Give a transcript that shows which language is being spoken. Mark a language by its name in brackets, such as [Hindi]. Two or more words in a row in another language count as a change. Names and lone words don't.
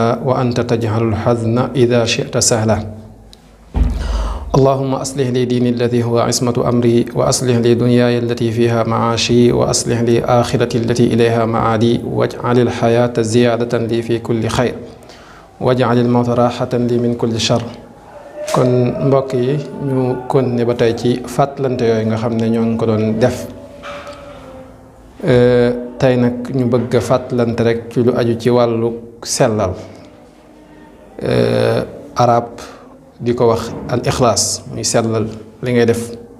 [Arabic] وأنت تجعل الحزن إذا شئت سهلا اللهم أصلح لي ديني الذي هو عصمة أمري وأصلح لي دنياي التي فيها معاشي وأصلح لي آخرتي التي إليها معادي واجعل الحياة زيادة لي في كل خير واجعل الموت راحة لي من كل شر [Wolof] kon mbokk yi ñu continuer ba tey ci fàttalante yooyu nga xam ne ñoo ngi ko doon def tey nag ñu bëgg a fàttalante rek ci lu aju ci wàllu sellal arab di ko wax [Arabic] الإخلاص [Wolof] muy sellal li ngay def